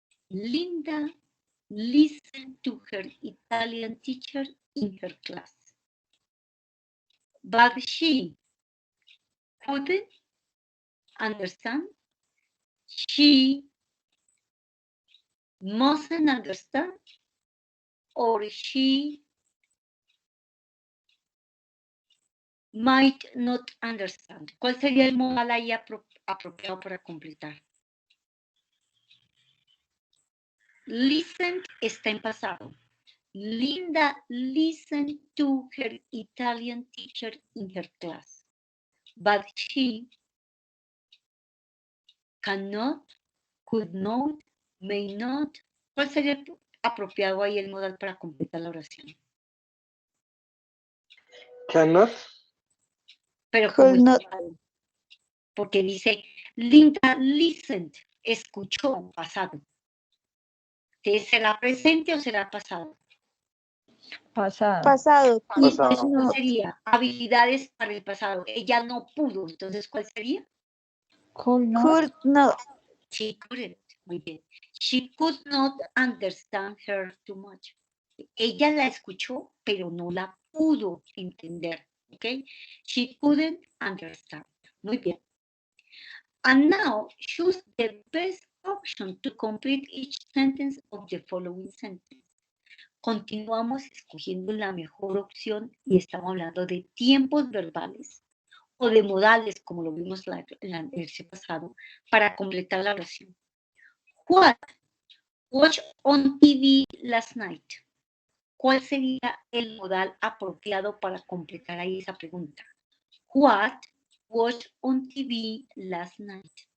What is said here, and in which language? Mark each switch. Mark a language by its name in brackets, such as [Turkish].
[English] Linda listened to her Italian teacher in her class, but she couldn't understand. She mustn't understand, or she might not understand. [Spanish] ¿Cuál sería el modal ahí apropiado para completar? Listen está en pasado. [English] Linda listened to her Italian teacher in her class, but she cannot, could not, may not. [Spanish] ¿Cuál sería apropiado ahí el modal para completar la oración? [English] Cannot. [Spanish] Pero como [English] Could not. [Spanish] porque dice [English] Linda listened, [Spanish] escuchó, pasado. ¿Será presente o será pasado? Pasado. Pasado. Y [English] Could [Spanish] entonces, ¿cuál [English] not. [Spanish] sería? Habilidades para el pasado. Ella no pudo, entonces, ¿cuál sería? [English] Could not. Could not. She couldn't. [Spanish] Muy bien. [English] She could not understand her too much. [Spanish] Ella la escuchó, pero no la pudo entender. ¿Ok? [English] She couldn't understand. [Spanish] Muy bien. [English] And now, choose the best option to complete each sentence of the following sentence. [Spanish] Continuamos escogiendo la mejor opción y estamos hablando de tiempos verbales o de modales, como lo vimos en la lección pasado, para completar la oración. [English] What watched on TV last night? [Spanish] ¿Cuál sería el modal apropiado para completar ahí esa pregunta? [English] What watched on TV last night?